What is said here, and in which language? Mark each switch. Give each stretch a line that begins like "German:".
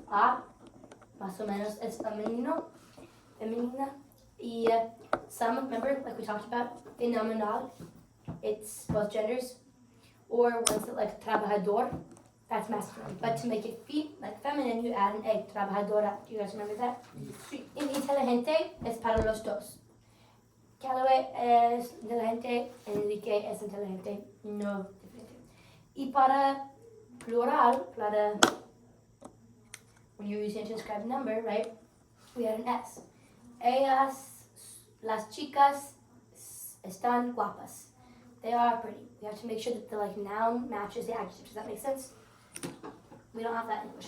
Spanish: A más o menos es femenino. Femenina.
English: Y some, remember, like we talked about, phenomenal. It's both genders. Or one's like trabajador. That's masculine. But to make it like feminine, you add an a. Trabajadora. Do you guys remember that?
Spanish: Inteligente es para los dos. Callaway es inteligente, Enrique es inteligente, no diferente. Y para plural, para
English: when you're using it to describe number, right? We add an S.
Spanish: Ellas, las chicas, están guapas.
English: They are pretty. We have to make sure that the like noun matches the adjective. Does that make sense? We don't have that in English.